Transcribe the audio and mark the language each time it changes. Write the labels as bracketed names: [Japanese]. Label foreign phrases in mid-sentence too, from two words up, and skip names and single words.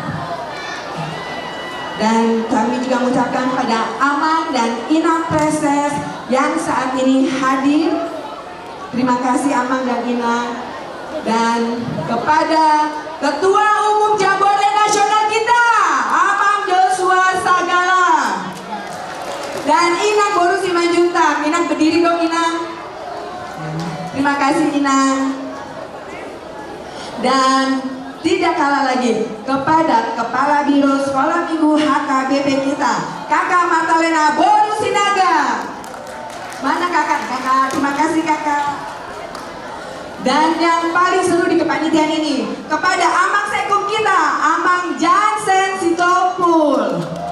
[Indonesian] Dan kami juga mengucapkan pada Amang dan Inang Preses yang saat ini hadir. Terima kasih Amang dan Inang. Dan kepada Ketua Umum Jambore Nasional kita, Amang Joshua Sagala. Dan Inang Boru Simanjuntak. Inang berdiri dong Inang. Terima kasih Inang. Dan tidak kalah lagi kepada Kepala Biro Sekolah Minggu HKBP kita, Kakak Martalena Boru Sinaga. Mana kakak? Kakak, terima kasih kakak. Dan yang paling seru di kepanitiaan ini, kepada Amang Sekum kita, Amang Jansen Sitopul.